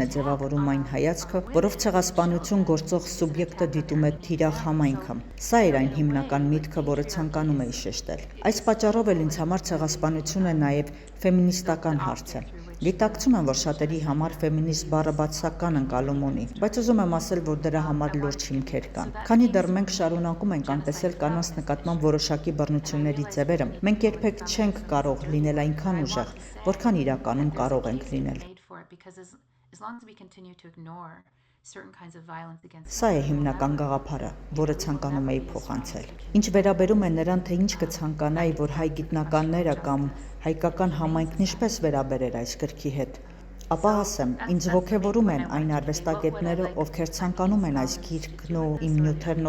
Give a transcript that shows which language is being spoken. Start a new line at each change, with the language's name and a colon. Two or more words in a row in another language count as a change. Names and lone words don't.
Armenian: է ձևավորում այն հայացքը, որով ցեղասպանություն գործող սուբյեկտը դիտում է թիրախ համայնքը։ Սա էր այն հիմնական միտքը, որը ցանկանում էի շեշտել։ Այս պատճառով էլ ինձ համար ցեղասպանությունը նաև ֆեմինիստական հարց է։ Գիտակցում եմ, որ շատերի համար ֆեմինիստ բառը բացասական ընկալում ունի, բայց ուզում եմ ասել, որ դրա համար լուրջ հիմքեր կան։ Քանի դեռ մենք շարունակում ենք անտեսել կանանց նկատմամբ որոշակի բռնությունների ձևերը, մենք երբեք չենք կարող լինել այնքան ուժեղ, որքան իրականում կարող ենք լինել։
English: Because as long as we continue to ignore certain kinds of violence against
Armenian: Սա է հիմնական գաղափարը, որը ցանկանում էի փոխանցել։ Ինչ վերաբերում է նրան, թե ինչ կցանկանայի, որ հայ գիտնականները կամ հայկական համայնքն ինչպես վերաբերեր այս գրքի հետ, ապա ասեմ, ինձ ոգևորում են այն արվեստագետները, ովքեր ցանկանում են այս գիրքն ու իմ նյութերն